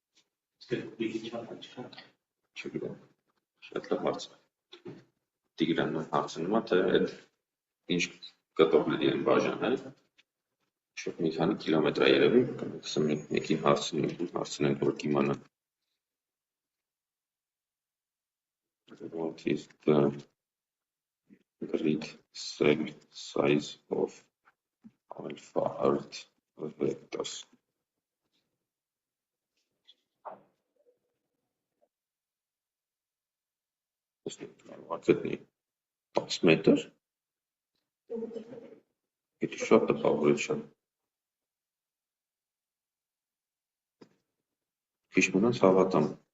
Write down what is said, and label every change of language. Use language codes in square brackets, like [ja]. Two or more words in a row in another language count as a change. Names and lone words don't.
[hy] Չգիտեմ, շատ լավ հարց է։ Տիգրանն հարցնում է, թե այդ ինչ կտորների են բաժանել, շուտ մի քանի կիլոմետր է երևի, կամ մեկին հարցնենք, որ կիմանա։ [en] What is the grid cell size of alpha earth vectors? [hy] Գտնի 10 մետր, դա շատ տպավորություն։ Քիչ մնաց հավատամ։